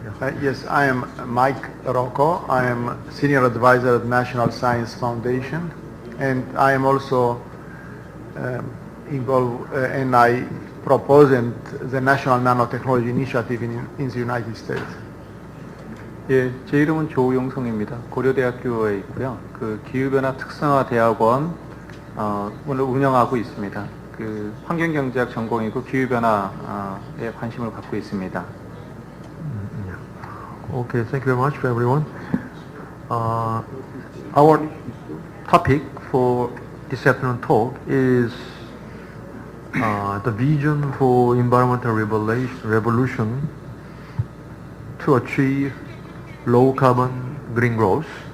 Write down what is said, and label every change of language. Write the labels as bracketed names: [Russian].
[English] Yeah. Yes, I am Mike Roco. I am Senior Advisor at National Science Foundation, and I am also involved and I proposed the National Nanotechnology Initiative in the United States. [Korean] 예, 제 이름은 조용성입니다. 고려대학교에 있고요. 그 기후변화 특성화 대학원 오늘 운영하고 있습니다. 그 환경경제학 전공이고 기후변화에 관심을 갖고 있습니다. [English] Okay, thank you very much for everyone. Our topic for this afternoon talk is the vision for environmental revolution to achieve low carbon green growth.